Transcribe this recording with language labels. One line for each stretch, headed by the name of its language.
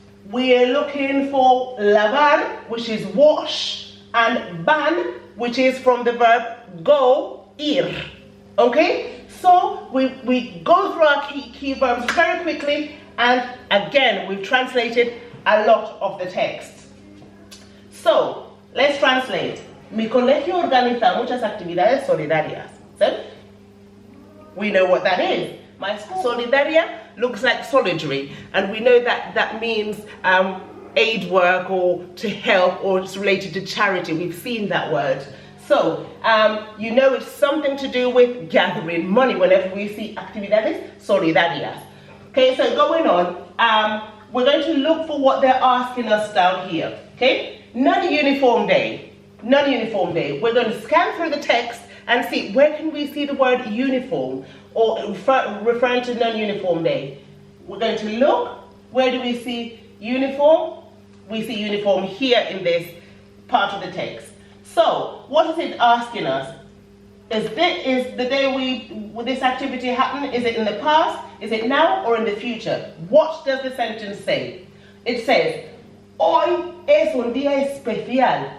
English: We're looking for lavar, which is wash, and ban, which is from the verb go, ir. Okay? So we go through our key verbs very quickly, and again, we've translated a lot of the text. So, let's translate.
Spanish: Mi colegio organiza muchas actividades solidarias.
English: So, we know what that is. My school, solidaria, looks like solidary, and we know that that means aid work or to help, or it's related to charity. We've seen that word. So, you know it's something to do with gathering money whenever we see actividades solidarias. Okay, so going on, we're going to look for what they're asking us down here. Okay, non-uniform day. Non-uniform day. We're going to scan through the text and see where can we see the word uniform or referring to non-uniform day. We're going to look, where do we see uniform? We see uniform here in this part of the text. So, what is it asking us? Is the day this activity happen, is it in the past, is it now, or in the future? What does the sentence say? It says,
Spanish: hoy es un día especial.